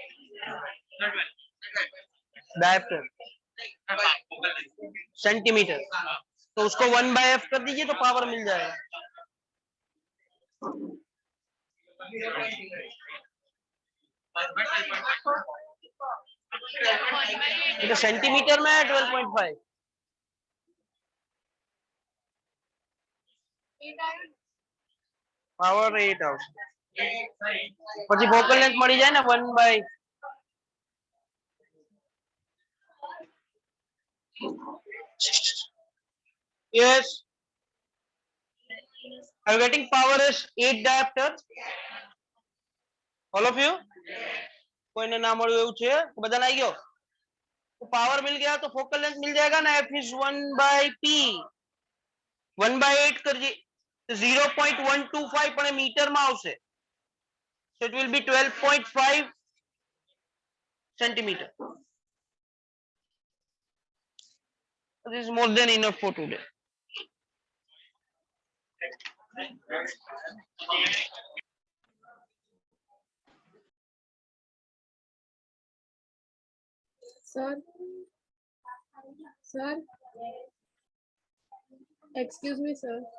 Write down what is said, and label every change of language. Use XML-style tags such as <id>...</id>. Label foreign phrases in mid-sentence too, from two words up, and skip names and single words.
<en>diopter centimeter,</en> <hi>तो उसको 1/f कर दीजिए तो पावर मिल जाएगा। ये तो सेंटीमीटर में है 12.5।</hi> <gu>પાવર 8 આવશે, પછી</gu> <en>focal length</en> <gu>મળી જાય ને 1/.</gu> <en>Yes, are you getting power is 8 diopter? All of you?</en> <gu>કોઈને ના મળ્યું એવું છે? બધાને આવી ગયો?</gu> <hi>तो पावर मिल गया तो</hi> <en>focal length</en> <hi>मिल जाएगा ना,</hi> <en>f is 1/p,</en> <hi>1/8 कर दिए तो 0.125</hi> <gu>પણ એ મીટર માં આવશે,</gu> <en>so it will be 12.5 centimeter. This is more than enough for today. Sir, excuse me, sir.</en>